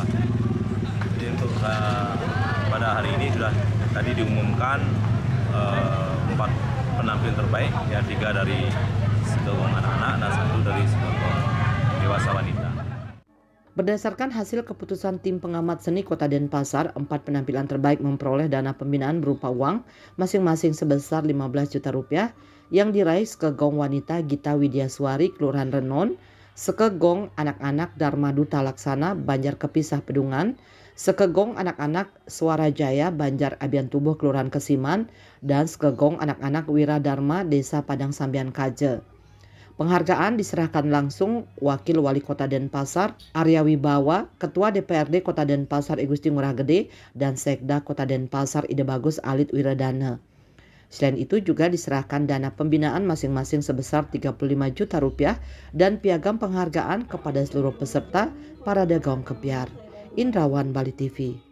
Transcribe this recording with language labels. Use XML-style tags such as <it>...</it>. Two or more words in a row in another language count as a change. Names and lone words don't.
<id>Jadi untuk pada hari ini sudah tadi diumumkan 4 penampil terbaik, ya 3 dari sekegong anak-anak dan 1 dari sekegong dewasa wanita. Berdasarkan hasil keputusan tim pengamat seni Kota Denpasar, 4 penampilan terbaik memperoleh dana pembinaan berupa uang masing-masing sebesar 15 juta rupiah yang diraih sekegong wanita Gita Widyaswari Kelurahan Renon, sekegong anak-anak Dharma Duta Laksana Banjar Kepisah Pedungan, sekegong anak-anak Suara Jaya Banjar Abian Tubuh Kelurahan Kesiman, dan sekegong anak-anak Wiradharma Desa Padang Sambian Kaje. Penghargaan diserahkan langsung Wakil Wali Kota Denpasar Aryawibawa, Ketua DPRD Kota Denpasar I Gusti Ngurah Gede, dan Sekda Kota Denpasar Ide Bagus Alit Wiradana. Selain itu juga diserahkan dana pembinaan masing-masing sebesar 35 juta rupiah dan piagam penghargaan kepada seluruh peserta Parade Gong Kebiar. Indrawan, Bali TV.</id>